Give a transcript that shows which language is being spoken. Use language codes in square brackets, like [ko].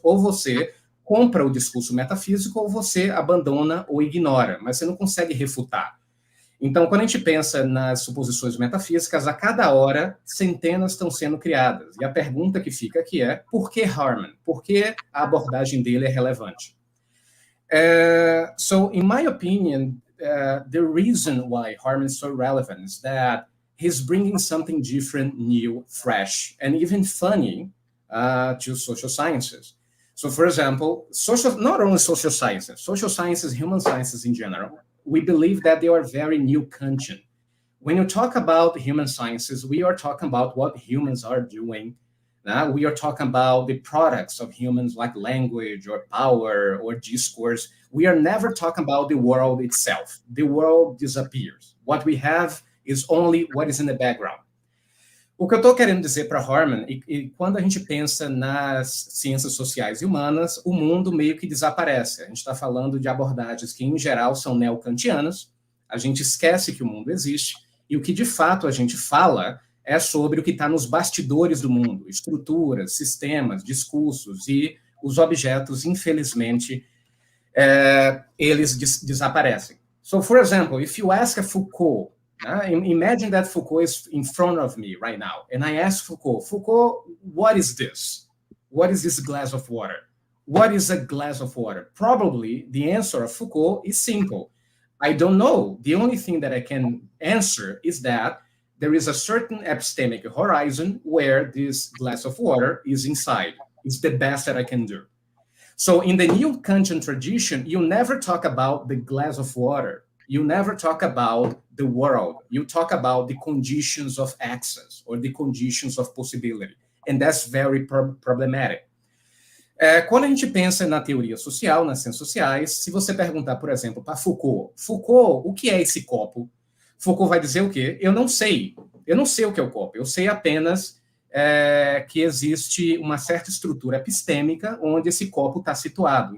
[pt] Ou você compra o discurso metafísico ou você abandona ou ignora, mas você não consegue refutar. Então, quando a gente pensa nas suposições metafísicas, a cada hora, centenas estão sendo criadas. E a pergunta que fica aqui é, por que Harman? Por que a abordagem dele é relevante? [en] So, in my opinion, the reason why Harman is so relevant is that he's bringing something different, new, fresh, and even funny to social sciences. So, for example, not only social sciences, human sciences in general, we believe that they are very new Kantian. When you talk about human sciences, we are talking about what humans are doing. We are talking about the products of humans like language or power or discourse. We are never talking about the world itself. The world disappears. What we have is only what is in the background. [pt] O que eu estou querendo dizer para Harman, e quando a gente pensa nas ciências sociais e humanas, o mundo meio que desaparece. A gente está falando de abordagens que, em geral, são neokantianas, a gente esquece que o mundo existe, e o que, de fato, a gente fala é sobre o que está nos bastidores do mundo, estruturas, sistemas, discursos, e os objetos, infelizmente, eles desaparecem. [en] So, for example, if you ask a Foucault, imagine that Foucault is in front of me right now, and I ask Foucault, what is this? What is this glass of water? What is a glass of water? Probably the answer of Foucault is simple. I don't know. The only thing that I can answer is that there is a certain epistemic horizon where this glass of water is inside. It's the best that I can do. So in the new Kantian tradition, you never talk about the glass of water. You never talk about the world. You talk about the conditions of access or the conditions of possibility. And that's very problematic. [pt] Quando a gente pensa na teoria social, nas ciências sociais, se você perguntar, por exemplo, para Foucault, o que é esse copo? Foucault vai dizer o quê? Eu não sei o que é o copo. Eu sei apenas que existe uma certa estrutura epistêmica onde esse copo está situado.